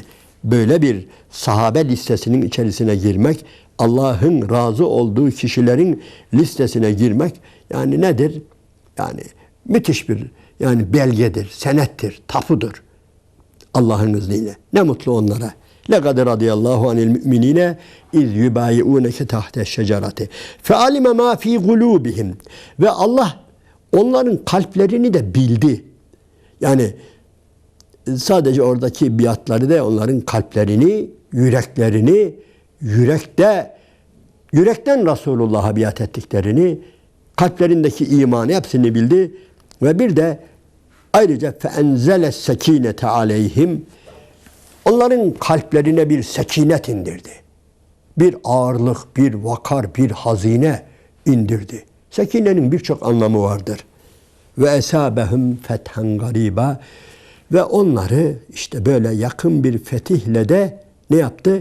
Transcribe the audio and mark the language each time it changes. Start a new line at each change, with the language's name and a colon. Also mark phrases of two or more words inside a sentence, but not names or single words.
Turkish: Böyle bir sahabe listesinin içerisine girmek, Allah'ın razı olduğu kişilerin listesine girmek yani nedir? Yani müthiş bir belgedir, senettir, tapudur. Allah'ın izniyle. Ne mutlu onlara.
Arabic: لَقَدْ رَضِيَ اللّٰهُ عَنِ الْمُؤْمِنِينَ اِذْ يُبَايِعُونَكَ تَحْتَ الشَّجَرَةِ فَعَلِمَ مَا ف۪ي قُلُوبِهِمْ.
Turkish: Ve Allah onların kalplerini de bildi. Yani sadece oradaki biatları da onların kalplerini, yüreklerini, yürekten Resulullah'a biat ettiklerini, kalplerindeki imanı hepsini bildi. Ve bir de ayrıca
Arabic: فَاَنْزَلَ السَّك۪ينَةَ عَلَيْهِمْ.
Turkish: Onların kalplerine bir sekinet indirdi. Bir ağırlık, bir vakar, bir hazine indirdi. Sekinenin birçok anlamı vardır.
Arabic: وأثابهم فتحا قريبا.
Turkish: Ve onları işte böyle yakın bir fetihle de ne yaptı?